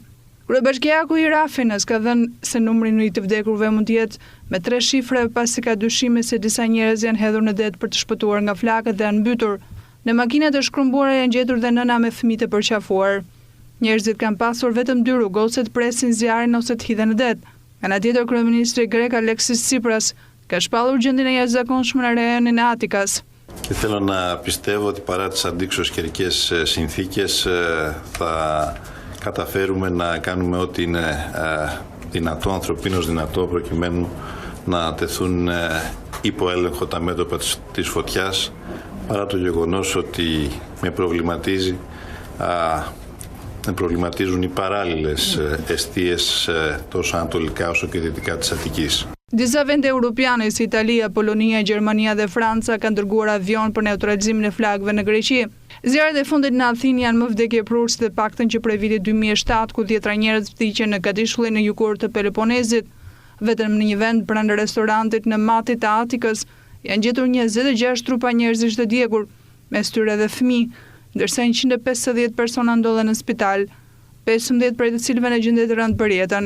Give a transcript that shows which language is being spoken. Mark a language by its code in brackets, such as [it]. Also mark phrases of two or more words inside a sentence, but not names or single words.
[sq] Kryebashkiaku i Rafinës ka dhënë se numri i të vdekurve mund të jetë me 3 shifra, pasi ka dyshime se disa njerëz janë hedhur në det për të shpëtuar nga flakët dhe janë mbytur. Në makinat e shkrumbuara janë gjetur dhe nëna me fëmijë të përqafuar. Njerëzit kanë pasur vetëm 2 rrugë, ose të presin zjarrin ose të hidhen në det. Ana tjetër, kryeministri grek Alexis Tsipras ka shpallur gjendjen e jashtëzakonshme në rajonin e Atikës. [el] Και θέλω να πιστεύω ότι παρά τις αντίξωες καιρικές συνθήκες θα καταφέρουμε να κάνουμε ό,τι είναι δυνατό, ανθρωπίνως δυνατό, προκειμένου να τεθούν υπό έλεγχο τα μέτωπα της φωτιάς, παρά το γεγονός ότι με προβληματίζουν οι παράλληλες εστίες τόσο ανατολικά όσο και δυτικά της Αττικής. [sq] Disa vende europiane si Italia, Polonia, Gjermania dhe Franca kanë dërguar avion për neutralizimin e flakëve në Greqi. Zjarret e fundit në Athinë janë më vdekjeprurës dhe paktën që prej vitit 2007, ku 10 njerëz vdiqën në Kadishullin në jugor të Peloponezit. Vetëm në një vend pranë restorantit në matit të Atikës janë gjetur 26 trupa njerëzish të djegur, mes tyre dhe fëmijë, ndërsa 150 persona ndodhen në spital, 15 prej të cilëve në gjendje të rëndë për jetën.